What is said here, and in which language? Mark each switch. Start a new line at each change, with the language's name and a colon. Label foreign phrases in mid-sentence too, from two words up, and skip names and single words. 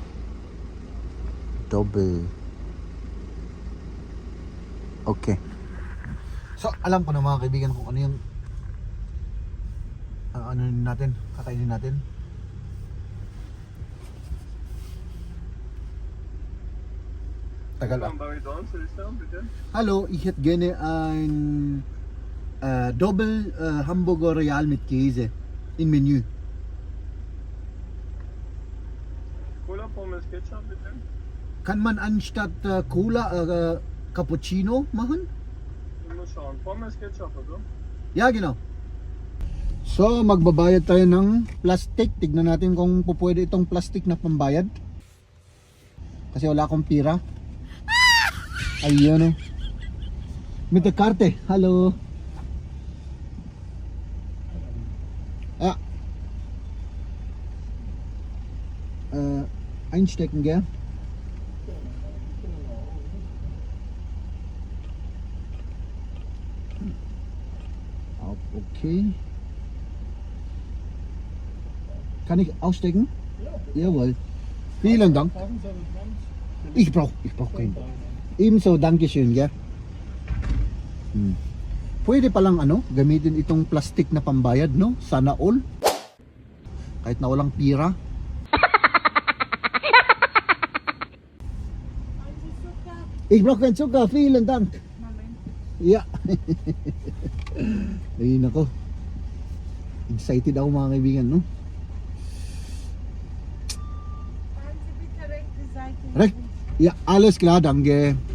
English: Double. Okay.
Filipino: So, alam ko na mga kaibigan kung ano yung kakainin natin. Tagal ah.
German: Hallo, ich hätte gerne ein Doppel Hamburger Royal mit Käse im Menü. Cola, Pommes, Ketchup bitte. Kann man anstatt Cola Cappuccino machen? Ich muss schauen. Pommes, Ketchup, oder? Ja, genau. So,
Filipino: magbabayad tayo ng plastic. Tignan natin kung pupwede itong plastic na pambayad. Kasi wala akong pira. Ayun
German: Mit der Karte.
Filipino: Hallo.
German: Einstecken, gell?
English: Okay.
German: Kann ich ausstecken? Ja. Jawohl. Vielen Dank. Ich brauch keinen. Ebenso, Dankeschön, gell?
Filipino: Pwede palang gamitin itong plastic na pambayad, no?
English: Sana all.
Filipino: Kahit na walang pira.
German: Ich brauche keinen Zucker, vielen Dank. Ja.
Filipino: Ay nako. Excited ako mga kaibigan, no?
German: Recht? Ja, alles klar, danke.